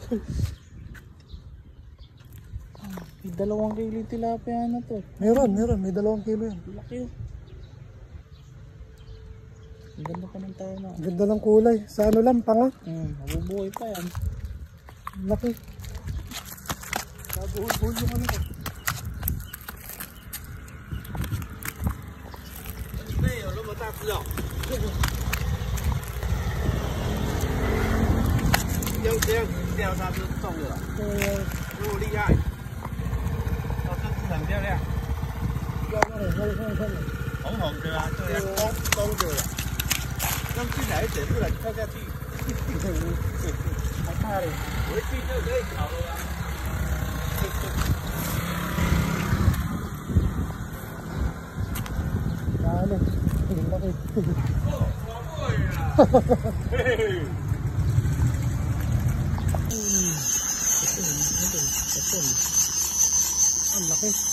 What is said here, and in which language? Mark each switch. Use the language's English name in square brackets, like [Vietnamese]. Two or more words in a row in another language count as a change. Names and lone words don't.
[Filipino] May 2 kilo tilapia na to. Meron. May 2 kilo yan. Laki oh. Ang ganda pa ng tao na. Ganda ng kulay. Sa ano lang, tanga. Mabubuhay pa yan. Laki. Sabuhol-buhol yung ano ko. [Chinese] 钓它是重的，如果厉害，哦，这是很漂亮，红红的啊，对啊，公的了，让进来一点，不然跳下去，害怕嘞。回去就可以烤了啊。 [Filipino] Ano? Laki. Ang laki.